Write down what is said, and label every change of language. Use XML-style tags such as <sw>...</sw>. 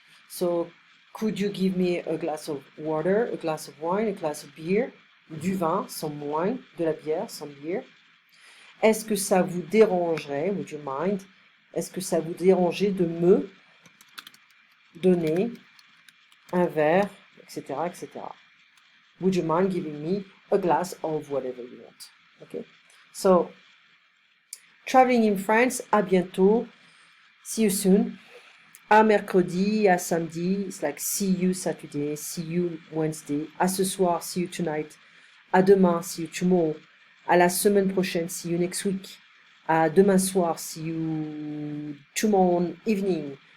<en>So could you give me a glass of water, a glass of wine, a glass of beer,</en> <fr>du vin,</fr> <en>some wine,</en> <fr>de la bière,</fr> <en>some beer?</en> <fr>Est-ce que ça vous dérangerait,</fr> <en>would you mind,</en> <fr>est-ce que ça vous dérangerait de me donner un verre, etc., etc.</fr> <en>Would you mind giving me a glass of whatever you want? Okay. So, traveling in France,</en> <fr>à bientôt.</fr> <en>See you soon.</en> <fr>À mercredi, à samedi,</fr> <en>it's like see you Saturday, see you Wednesday.</en> <fr>À ce soir,</fr> <en>see you tonight.</en> <fr>À demain,</fr> <en>see you tomorrow.</en> <fr>À la semaine prochaine,</fr> <en>see you next week.</en> <fr>À demain soir,</fr> <en>see you tomorrow evening.</en>